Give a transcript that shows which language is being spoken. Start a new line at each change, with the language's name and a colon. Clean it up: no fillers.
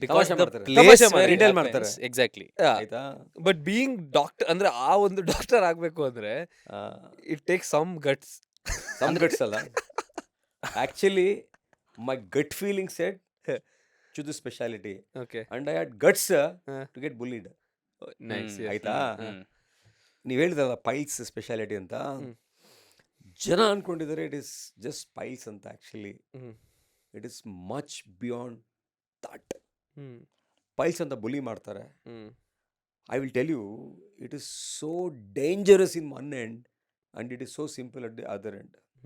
Kannada: ತಮಾಷೆ ಮಾಡ್ತಾರೆ. ತಮಾಷೆ ಮಾಡಿ, detail ಮಾಡ್ತಾರೆ.
English: Exactly.
Kannada: ಆಯ್ತಾ?
English: but being doctor
Kannada: ಅಂದ್ರೆ ಆ ಒಂದು ಡಾಕ್ಟರ್ ಆಗ್ಬೇಕು ಅಂದ್ರೆ
English: It take some guts. Some guts ಅಲ್ಲ, actually my gut feeling said to the specialty, okay. and I had guts to get bullied. Nice.
Kannada: ಆಯ್ತಾ? ನೀವು ಹೇಳಿದ್ರಲ್ಲ ಪೈಲ್ಸ್ ಸ್ಪೆಷಾಲಿಟಿ ಅಂತ, ಜನ ಅನ್ಕೊಂಡಿದ್ದಾರೆ
English: it is just piles
Kannada: ಅಂತ.
English: Actually it is much beyond that.
Kannada: Piles ಅಂತ bully ಮಾಡ್ತಾರೆ.
English: I will tell you, it is so dangerous in one end and it is so simple at the other end.